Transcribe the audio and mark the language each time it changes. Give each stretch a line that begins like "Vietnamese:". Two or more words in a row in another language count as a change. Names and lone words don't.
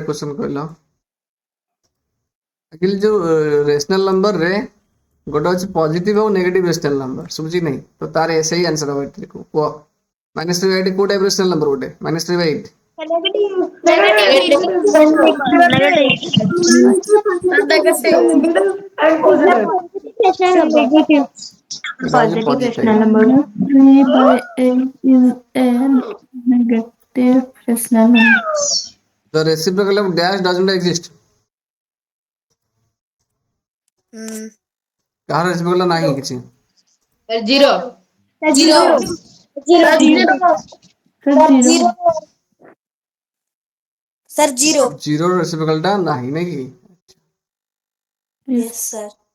Odia: କ୍ୱେଶ୍ଚନ କହିଲ, ଆକ୍ଚୁଆଲି ଯୋଉ
English: rational numberre
Odia: ଗୋଟେ ଅଛି ପଜିଟିଭ ଆଉ
English: negative rational number,
Odia: ଶୁଭୁଛି ନାହିଁ? ତ ତାର ସେଇ ଆନ୍ସର ହବ ଏଠି, କୁହ। -3/8 କୋଉ
English: type rational number
Odia: ଗୋଟେ? -3/8
English: And positive. Negative.
Bangla: এটা হচ্ছে
English: Positive পজিটিভ। rational number. 3/8 is a negative rational number. The reciprocal of dash doesn't exist.
Odia: କାହାର ରେସିପିକାଲ ନାହିଁ କିଛି?
English: Zero. Zero. Sir, 0. zero reciprocalta
Odia: ନାହିଁ ନାଇଁ କି?
English: Yes, sir.